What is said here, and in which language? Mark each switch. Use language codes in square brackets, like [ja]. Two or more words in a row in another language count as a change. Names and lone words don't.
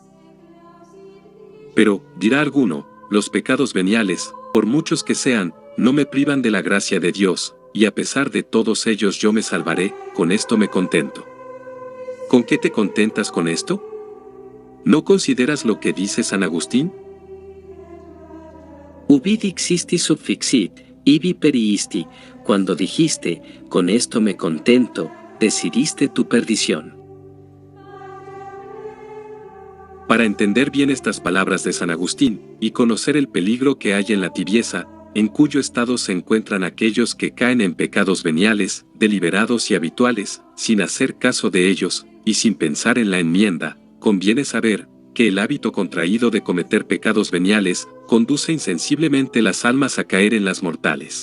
[es] Pero, dirá alguno, los pecados veniales, por muchos que sean, no me privan de la gracia de Dios, y a pesar de todos ellos yo me salvaré, con esto me contento. ¿Con qué te contentas con esto? ¿No consideras lo que dice San Agustín? [la] Ubi dixisti subfixit, ibi periisti, [es] cuando dijiste, con esto me contento, decidiste tu perdición. Para entender bien estas palabras de San Agustín, y conocer el peligro que hay en la tibieza, en cuyo estado se encuentran aquellos que caen en pecados veniales, deliberados y habituales, sin hacer caso de ellos, y sin pensar en la enmienda, conviene saber que el hábito contraído de cometer pecados veniales conduce insensiblemente las almas a caer en las mortales.